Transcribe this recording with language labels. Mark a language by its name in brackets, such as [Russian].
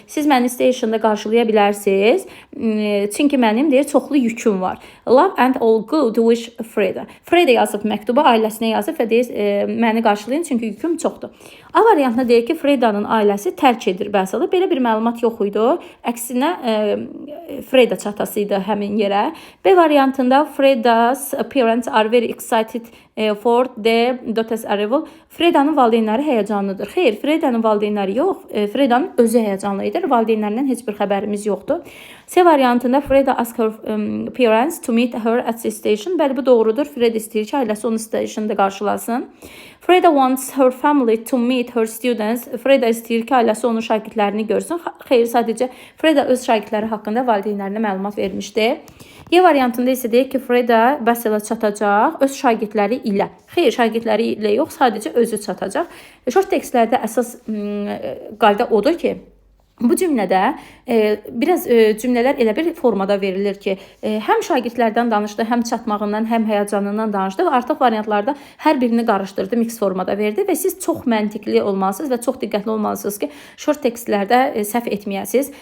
[Azerbaijani] Siz məni stationda qarşılaya bilərsiniz. Çünki mənim deyir, çoxlu yüküm var. [English] Love and all good wish Freda. [Azerbaijani] Freda yazıb məktuba, ailəsinə yazıb və deyir, məni qarşılayın, çünki yüküm çoxdur. A variantında deyir ki, Fredanın ailəsi tərk edir Basilə. Belə bir məlumat yox idi. Əksinə Freda çatası idi həmin yerə. B variantında [English] Freda's parents are very excited for the daughter's arrival. [Azerbaijani] Fredanın valideynləri həyəcanlıdır. Xeyr, Fredanın valideynləri yox. Fredanın özü həyəcanlı idi. Valideynlərindən heç bir xəbərimiz yoxdur. C variantında [English] Freda asked her parents to meet her at the station. [Azerbaijani] Bəli, bu doğrudur. Freda istəyir ki, ailəsi onu stationda qarşılasın. [English] Freda wants her family to meet her students. [Azerbaijani] Freda istəyir ki, ailəsi onun şagirdlərini görsün. Xeyr, sadəcə Freda öz şagirdləri haqqında valideynlərinə məlumat vermişdi. Y variantında isə deyir ki, Freda Basilə çatacaq öz şagirdləri ilə. Xeyr, şagirdləri ilə yox, sadəcə özü çatacaq. Short tekstlərdə əsas qayda odur ki, bu cümlədə biraz cümlələr elə bir formada verilir ki, həm şagirdlərdən danışdı, həm çatmağından, həm həyəcanından danışdı və artıq variantlarda hər birini qarışdırdı, mix formada verdi və siz çox məntiqli olmalısınız və çox diqqətli olmalısınız ki, short tekstlərdə səhv etməyəsiniz.